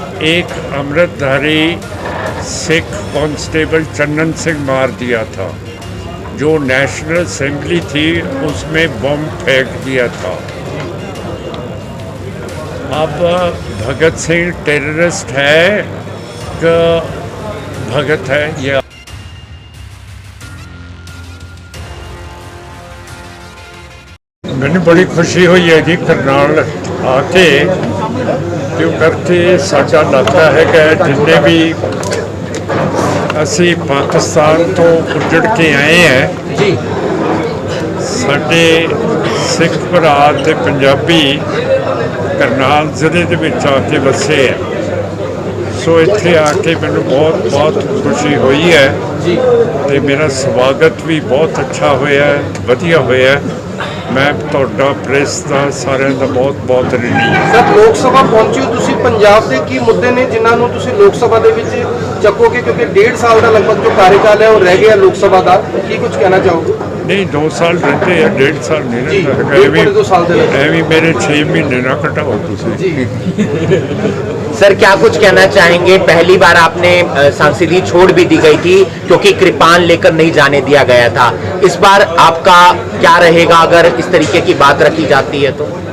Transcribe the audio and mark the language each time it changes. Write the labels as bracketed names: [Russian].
[Hindi] एक अमृतधारी सिख कांस्टेबल चन्नन सिंह मार दिया था। जो नेशनल असेंबली थी उसमें बम फेंक दिया था। अब भगत सिंह टेररिस्ट है कि भगत है? या मैंने बड़ी खुशी हुई है जी करनाल आके, क्यों करके साझा लगता है कि जितने भी [Punjabi] ਅਸੀਂ ਪਾਕਿਸਤਾਨ ਤੋਂ ਉੱਜੜ ਕੇ ਆਏ ਹੈ ਜੀ, ਸਾਡੇ ਸਿੱਖ ਭਰਾ ਤੇ ਪੰਜਾਬੀ ਕਰਨਾਲ ਜ਼ਿਲ੍ਹੇ ਦੇ ਵਿੱਚ ਆ ਕੇ ਵਸੇ ਹੈ। ਸੋ ਇੱਥੇ ਆ ਕੇ ਮੈਨੂੰ ਬਹੁਤ ਬਹੁਤ ਖੁਸ਼ੀ ਹੋਈ ਹੈ ਜੀ, ਤੇ ਮੇਰਾ ਸਵਾਗਤ ਵੀ ਬਹੁਤ ਅੱਛਾ ਹੋਇਆ, ਵਧੀਆ ਹੋਇਆ। ਮੈਂ ਤੁਹਾਡਾ ਪ੍ਰੈਸ ਦਾ ਸਾਰਿਆਂ ਦਾ ਬਹੁਤ ਬਹੁਤ ਰਿਣੀ ਹਾਂ। ਸਰ, ਲੋਕ ਸਭਾ ਪਹੁੰਚੇ ਹੋ ਤੁਸੀਂ, ਪੰਜਾਬ ਦੇ ਕੀ ਮੁੱਦੇ ਨੇ ਜਿਨ੍ਹਾਂ ਨੂੰ ਤੁਸੀਂ ਲੋਕ ਸਭਾ ਦੇ ਵਿੱਚ ਚੱਕੋਗੇ? ਕਿਉਂਕਿ 1.5 ਸਾਲ ਦਾ ਲਗਭਗ ਜੋ ਕਾਰਜਕਾਲ ਹੈ ਉਹ ਰਹਿ ਗਿਆ ਲੋਕ ਸਭਾ ਦਾ, ਕੀ ਕੁਝ ਕਹਿਣਾ ਚਾਹੋਗੇ? [Hindi] नहीं, 2 साल रहते हैं, 1.5 साल नहीं रहता। मेरे 6 महीने ना कटाओ तुझे। सर क्या कुछ कहना चाहेंगे? पहली बार आपने सांसदी छोड़ भी दी गई थी क्योंकि कृपान लेकर नहीं जाने दिया गया था। इस बार आपका क्या रहेगा अगर इस तरीके की बात रखी जाती है तो?